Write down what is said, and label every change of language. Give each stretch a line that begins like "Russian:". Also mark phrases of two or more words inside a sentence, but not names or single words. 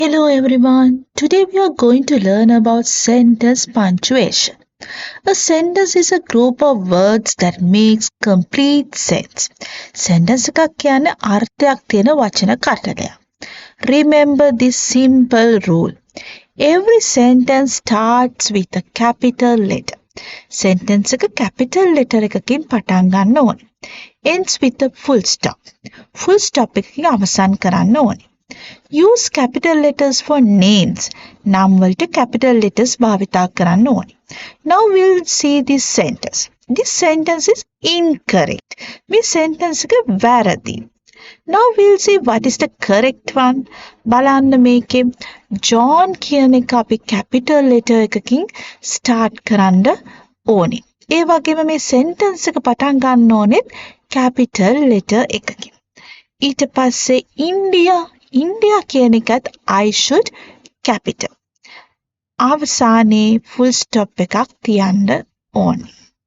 English: Hello everyone. Today we are going to learn about sentence punctuation. A sentence is a group of words that makes complete sense.
Sinhala: Sentence එකක් කියන්නේ අර්ථයක් තියෙන වචන කටලයක්.
English: Remember this simple rule. Every sentence starts with a capital letter.
Sinhala: Sentence එක
English: capital letter
Sinhala: එකකින් පටන් ගන්න ඕනේ.
English: Ends with a full stop. Full stop
Sinhala: එකකින් අවසන් කරන්න ඕනේ.
English: Use capital letters for names.
Sinhala: නම් වලට
English: capital letters
Sinhala: භාවිතා කරන්න ඕනේ.
English: Now we'll see this sentence. This sentence is incorrect.
Sinhala: මේ sentence එක වැරදි.
English: Now we'll see what is the correct one.
Sinhala: බලන්න මේකේ John කියන එක අපි
English: capital letter
Sinhala: එකකින් start කරන්න ඕනේ. ඒ වගේම මේ sentence එක පටන් ගන්න ඕනෙත්
English: capital letter
Sinhala: එකකින්. ඊට පස්සේ India කියන එකත්
English: I should capital.
Sinhala: අවසානයේ
English: full stop
Sinhala: එකක් තියන්න ඕනේ.